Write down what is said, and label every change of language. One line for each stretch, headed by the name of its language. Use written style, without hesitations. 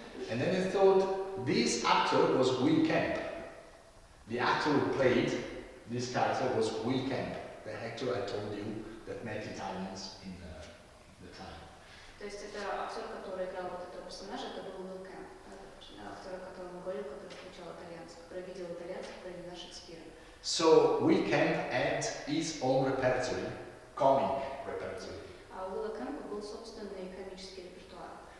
English: And then I thought, this actor was Will Kemp. The actor who played this character was Will Kemp. the actor I told you that met Italians in the time.
Russian: То есть это актер, который играл вот этого персонажа, это был Лекция, актер, о котором мы говорили, который встречал итальянцев, который видел итальянцев во времена Шекспира.
English: So we can add his own repertory, comic repertory.
Russian: А у Лекция был собственный комический репертуар.